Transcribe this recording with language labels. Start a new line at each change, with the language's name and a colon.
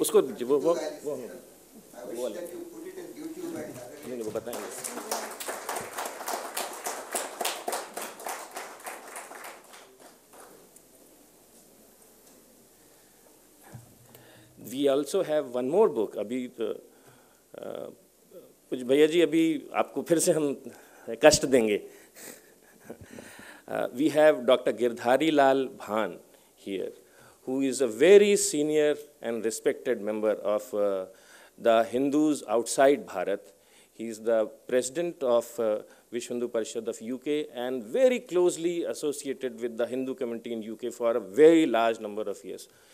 Hindi: उसको
English: I wish that you put it in YouTube and other places. We also have one more book.
Hindi: अभी कुछ भैया जी अभी आपको फिर से हम कष्ट देंगे.
English: We have Dr. Girdhari Lal Bhan here, who is a very senior and respected member of the Hindus outside Bharat. He is the president of Vishwa Hindu Parishad of UK and very closely associated with the Hindu community in UK for a very large number of years.